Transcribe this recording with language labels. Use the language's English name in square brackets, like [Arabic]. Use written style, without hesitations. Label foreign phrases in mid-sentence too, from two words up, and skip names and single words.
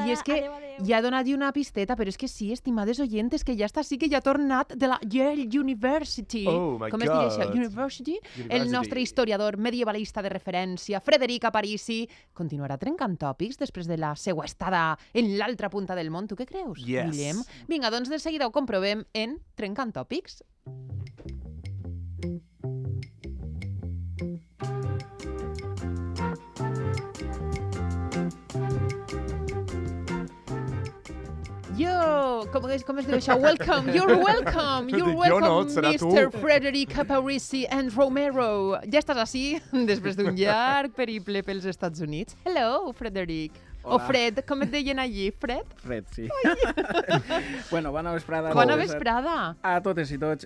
[Catalan] I és que ja ha donat una pisteta, però és que sí, estimades oyentes, que ja està sí que ja ha tornat de la Yale University. [English] Oh my [Catalan] Com es diria això? [English] God. [Catalan] University? El nostre historiador medievalista de referència, Frederic Aparici, continuarà trencant tòpics després de la seva estada en l'altra punta del món. Tu què creus, Yes. Guillem? Vinga, doncs de seguida ho comprovem en Trencant Tòpics. Yo, com es diu això? [English] Welcome, you're welcome, [Catalan] Jo no, serà tu. Mr. Frederic Aparici and Romero. Ja estàs així després d'un llarg periple pels Estats Units. Hello, Frederic. O Fred, com et deien allí? Fred? Fred, sí. Bueno, bona vesprada. Bona vesprada. A totes i tots.